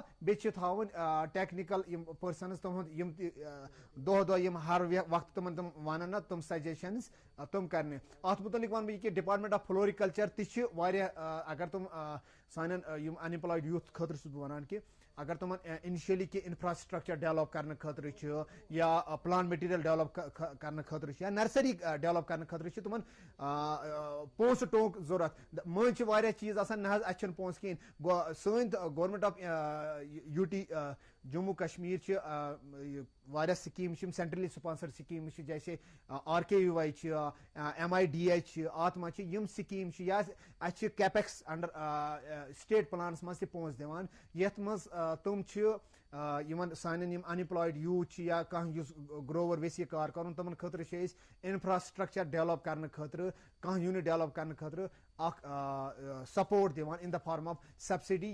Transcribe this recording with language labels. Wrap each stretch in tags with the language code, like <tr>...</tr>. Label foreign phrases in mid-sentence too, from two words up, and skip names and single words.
<ks>بیٚیہِ چھِ تھاوٕنۍ ٹیکنِکَل یِم پٔرسَنٕز تِہُنٛد یِم تہِ دۄہ دۄہ یِم ہر وقتہٕ تِمن تِم وَنان نہ تِم سَجیشَنٕز تِم کَرنہِ اَتھ مُتعلِق وَنہٕ بہٕ یہِ کہِ ڈِپاٹمٮ۪نٛٹ آف فلورِکَلچَر تہِ چھِ واریاہ اگر تِم سانٮ۪ن یِم</ks> <en>unemployed youth</en> <ks>خٲطرٕ چھُس بہٕ وَنان کہِ اگر تِمن اِنِشلی کینٛہہ</ks> <en>infrastructure develop</en> <ks>کرنہٕ خٲطرٕ چھُ یا</ks> <en>plant material develop</en> <ks>کرنہٕ خٲطرٕ چھُ یا</ks> <en>nursery develop</en> <ks>کرنہٕ خٲطرٕ چھِ تِمن پونٛسہٕ ٹونٛک ضوٚرتھ مٔنٛزۍ چھِ واریاہ چیٖز آسان نہ حظ اَسہِ چھِنہٕ پونٛسہٕ کِہیٖنۍ سٲنۍ گورمینٹ آف یوٗ ٹی جموں کشمیٖر چھِ واریاہ سکیٖمہٕ چھِ یِم</ks> <en>centrally sponsor schemes</en> <ks>چھِ جیسے آر کے وی واے چھِ ایم آی ڈی ایچ چھِ اَتھ منٛز چھِ یِم سکیٖم چھِ یا اَسہِ چھِ</ks> <en>capex under state plans</en> <ks>منٛز تہِ پونٛسہٕ دِوان یَتھ منٛز تِم چھِ یِمن سانٮ۪ن یِم</ks> <en>unemployed youth</en> <ks>چھِ یا کانٛہہ یُس گروور ویژھِ یہِ کار کرُن تِمن خٲطرٕ چھِ أسۍ</ks> <en>infrastructure develop</en> <ks>کرنہٕ خٲطرٕ کانٛہہ</ks> <en>unit develop</en> <ks>کرنہٕ خٲطرٕ اکھ سپورٹ دِوان</ks> <en>in the form of subsidy</en>